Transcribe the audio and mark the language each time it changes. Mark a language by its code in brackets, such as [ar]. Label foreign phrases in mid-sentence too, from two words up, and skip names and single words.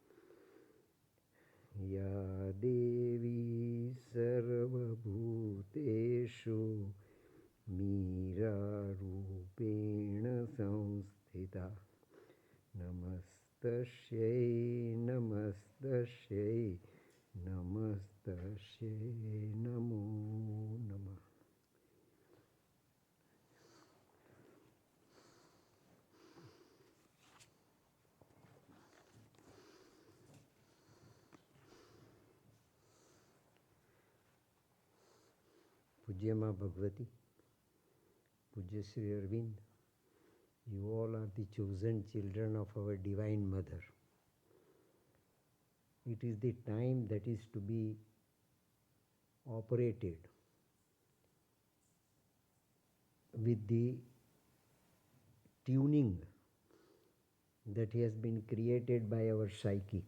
[sa] या देवी सर्वभूतेषु मीरारूपेण संस्थिता नमस्तस्यै नमस्तस्यै नमस्तस्यै नमो नमः। [gu] પૂજ્ય માં ભગવતી, પૂજ્ય શ્રી અરવિંદ, [en] you all are the chosen children of our Divine Mother. It is the time that is to be operated with the tuning that has been created by our psychic.